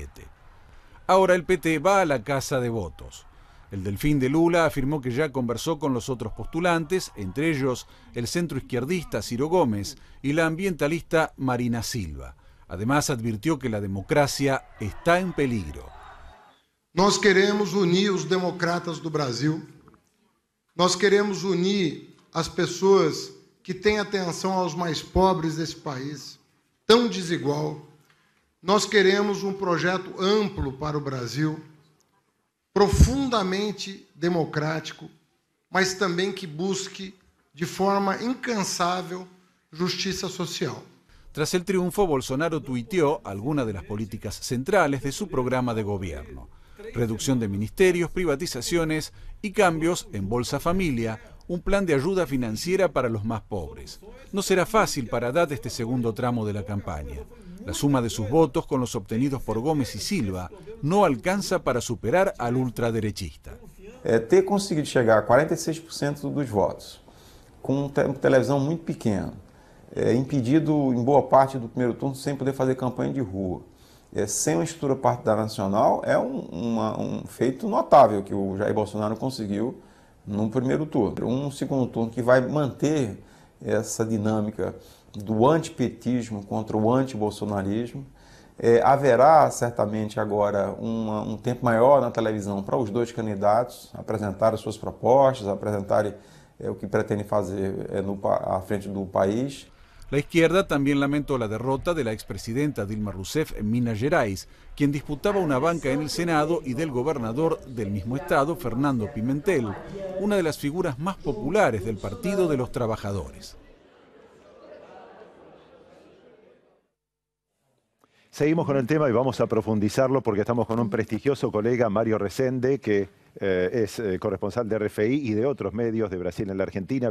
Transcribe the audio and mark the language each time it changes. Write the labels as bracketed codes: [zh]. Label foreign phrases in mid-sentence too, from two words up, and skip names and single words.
[es] Ahora el PT va a la casa de votos. El delfín de Lula afirmó que ya conversó con los otros postulantes, entre ellos el centroizquierdista Ciro Gómez y la ambientalista Marina Silva. Además advirtió que la democracia está en peligro. [pt] Nós queremos unir os democratas do Brasil. Nós queremos unir as pessoas que têm atenção aos mais pobres desse país, tão desigual. Nós queremos projeto amplo para o Brasil, profundamente democrático, mas também que busque de forma incansável justiça social. [es] Tras el triunfo, Bolsonaro tuiteó algunas de las políticas centrales de su programa de gobierno: reducción de ministerios, privatizaciones y cambios en Bolsa Familia, un plan de ayuda financiera para los más pobres. No será fácil para Haddad este segundo tramo de la campaña. La suma de sus votos con los obtenidos por Gómez y Silva no alcanza para superar al ultraderechista. [pt] Ter conseguido chegar a 46% dos votos, com televisão muito pequena, impedido em boa parte do primeiro turno sem poder fazer campanha de rua, sem uma estrutura partidária nacional, é um feito notável que o Jair Bolsonaro conseguiu no primeiro turno. Um segundo turno que vai manter essa dinâmica do antipetismo contra o antibolsonarismo. Haverá certamente agora tempo maior na televisão para os dois candidatos apresentarem suas propostas, apresentarem o que pretendem fazer à frente do país. [es] La izquierda también lamentó la derrota de la expresidenta Dilma Rousseff en Minas Gerais, quien disputaba una banca en el Senado, y del gobernador del mismo estado, Fernando Pimentel, una de las figuras más populares del Partido de los Trabajadores. Seguimos con el tema y vamos a profundizarlo porque estamos con un prestigioso colega, Mario Resende, que es corresponsal de RFI y de otros medios de Brasil en la Argentina.